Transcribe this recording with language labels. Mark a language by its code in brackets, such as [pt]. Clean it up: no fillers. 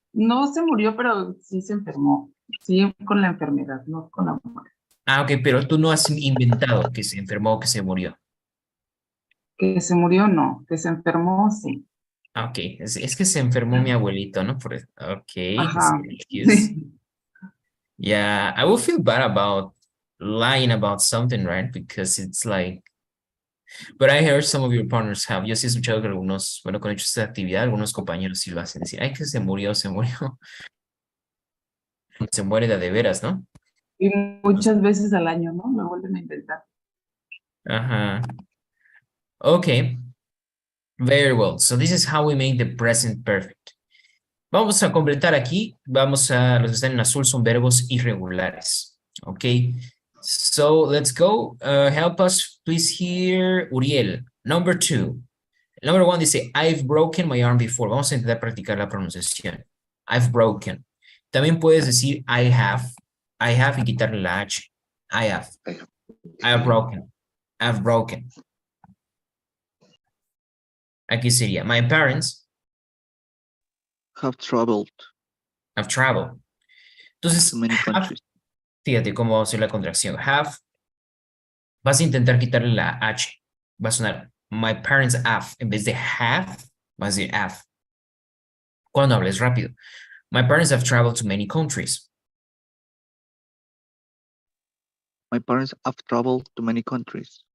[es] No se murió, pero sí se enfermó. Sí, con la enfermedad, no con la muerte. Ah, ok, pero tú no has inventado que se enfermó o que se murió. Que se murió, no. Que se enfermó, sí. Ah, ok, es que se enfermó mi abuelito, ¿no? Ok, Ajá. [en] excuse. Yeah, I will feel bad about lying about something, right? Because it's like, but I heard some of your partners have. [es] Yo sí he escuchado que algunos, bueno, con hecho esta actividad, algunos compañeros sí lo hacen. Decir, ay, que se murió, se murió. Se muere de veras, ¿no? Y muchas veces al año, ¿no? Lo vuelven a inventar. [en] Ajá. Okay. Very well. So this is how we make the present perfect. [es] Vamos a completar aquí. Los que están en azul son verbos irregulares. [en] Okay. So let's go. Help us, please, here, Uriel. Number 2. Number 1 dice, I've broken my arm before. [es] Vamos a intentar practicar la pronunciación. [en] I've broken. [es] También puedes decir [en] I have [es] y quitarle la H. [en] I have. I have broken. I've broken. [es] Aquí sería, [en] my parents Have traveled have traveled. Entonces, to many have, countries. [es] fíjate cómo va a ser la contracción. Have, vas a intentar quitarle la H. Va a sonar, [en] my parents have. [es] En vez de have, vas a decir have. Cuando hables rápido. [en] My parents have traveled to many countries. My parents have traveled to many countries.